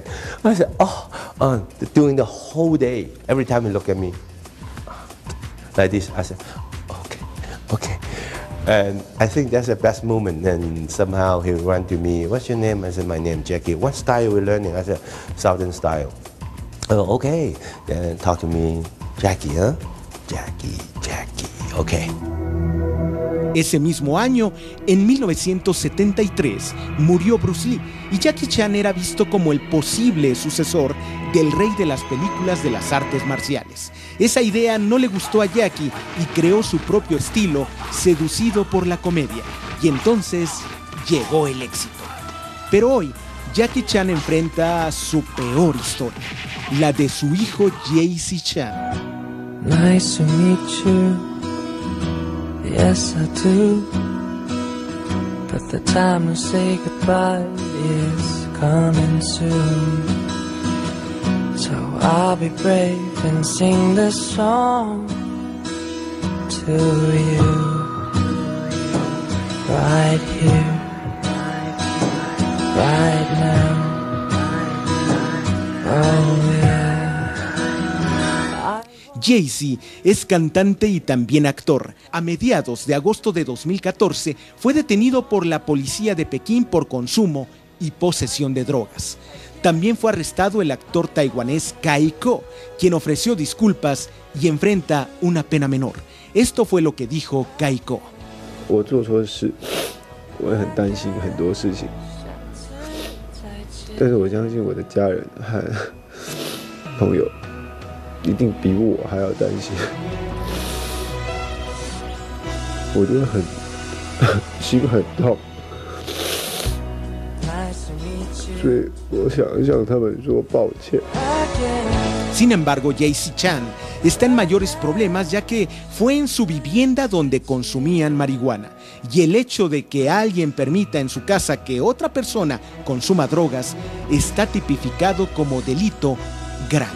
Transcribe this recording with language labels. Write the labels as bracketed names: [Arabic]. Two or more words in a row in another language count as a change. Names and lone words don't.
[English] I said, during the whole day, every time he look at me, like this, I said, okay. And I think that's the best moment. And somehow he ran to me, what's your name? I said, my name, Jackie. What style are we learning? I said, Southern style. Oh, okay. Then talk to me, Jackie, huh? Jackie, ok. [Spanish] Ese mismo año, en 1973, murió Bruce Lee y Jackie Chan era visto como el posible sucesor del rey de las películas de las artes marciales. Esa idea no le gustó a Jackie y creó su propio estilo, seducido por la comedia. Y entonces llegó el éxito. Pero hoy, Jackie Chan enfrenta su peor historia, la de su hijo Jaycee Chan. [English] Nice to meet you, yes I do, but the time to say goodbye is coming soon. So I'll be brave and sing this song to you, right here, right now, oh yeah. [Spanish] Jaycee es cantante y también actor. A mediados de agosto de 2014 fue detenido por la policía de Pekín por consumo y posesión de drogas. También fue arrestado el actor taiwanés Kai-ko, quien ofreció disculpas y enfrenta una pena menor. Esto fue lo que dijo Kai-ko. [Chinese] 我做错事，我很担心很多事情，但是我相信我的家人和朋友一定比我还要担心。我觉得心很痛，所以我想向他们说抱歉。 [Spanish] Sin embargo, Jaycee Chan está en mayores problemas ya que fue en su vivienda donde consumían marihuana. Y el hecho de que alguien permita en su casa que otra persona consuma drogas está tipificado como delito grave.